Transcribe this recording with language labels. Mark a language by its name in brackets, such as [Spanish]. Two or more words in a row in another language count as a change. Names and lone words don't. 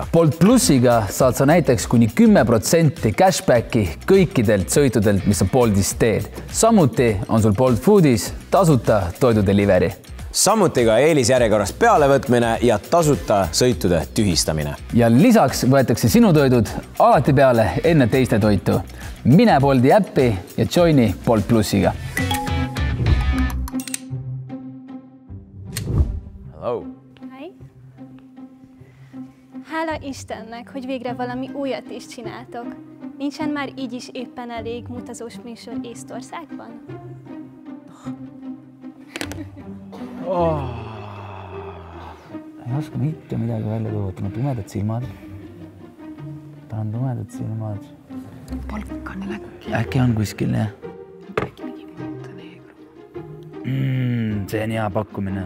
[Estonian] Bolt Plusiga saad sa näiteks kuni 10% cashbacki kõikidelt sõitudelt, mis sa Boltis teed. Samuti on sul Bolt Foodis tasuta toidudelivery. Samuti ka eelisjärjekorras pealevõtmine ja tasuta sõitude tühistamine. Ja lisaks võetakse sinu toidud alati peale enne teiste toitu. Mine Bolti äppi ja joini Bolt Plusiga. Hello. Hi. [Hungarian] Hála Istennek, hogy végre valami újat is csináltok. Nincsen már így is éppen elég mutazós műsor Észtországban? [Estonian] Ei oska mitte midagi välja tuua, ma tumedad silmad. Tal on tumedad silmad. Balkanil äkki. Äkki on kuskil, jah? See on hea pakkumine.